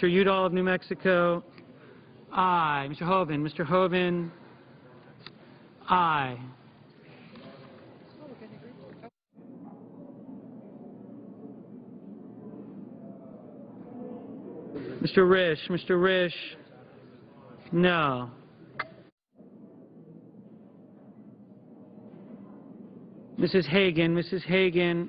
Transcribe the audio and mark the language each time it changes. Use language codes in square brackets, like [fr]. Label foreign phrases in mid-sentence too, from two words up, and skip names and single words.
[en] Udall of New Mexico? Aye. Mr. Hoven? Mr. Hoven? Aye. Mr. Risch? Mr. Risch? No. Mrs. Hagan? Mrs. Hagan?